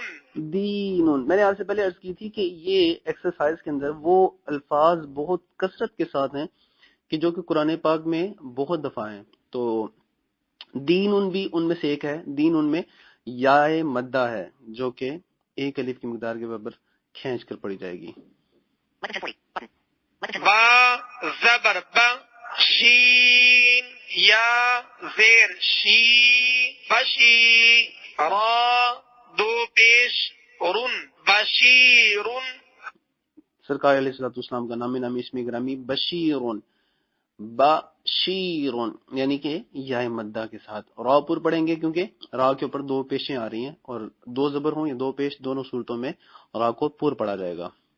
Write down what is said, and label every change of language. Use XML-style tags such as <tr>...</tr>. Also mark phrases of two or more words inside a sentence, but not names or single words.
<ur>دینون، میں نے آپ سے پہلے عرض کی تھی کہ یہ ایکسرسائز کے اندر وہ الفاظ بہت کثرت کے ساتھ ہیں کہ جو کہ قرآن پاک میں بہت دفعہ ہیں، تو دینون بھی ان میں سے ایک ہے۔ دینون میں یا مدہ ہے جو کہ ایک الف کی مقدار کے برابر کھینچ کر پڑھی جائے گی۔ با زبر با شین یا زیر شی بشی را دو پیش رن بشیرن سرکار</ur> <ar>علیہ الصلوۃ والسلام</ar> <ur>کا نامی اسم گرامی بشیرون، بشیرون یعنی کہ یا مدہ کے ساتھ را پر پڑھیں گے کیونکہ را کے اوپر دو پیشیں آ رہی ہیں اور دو زبر ہوں یا دو پیش، دونوں صورتوں میں را کو پر پڑھا جائے گا۔</ur>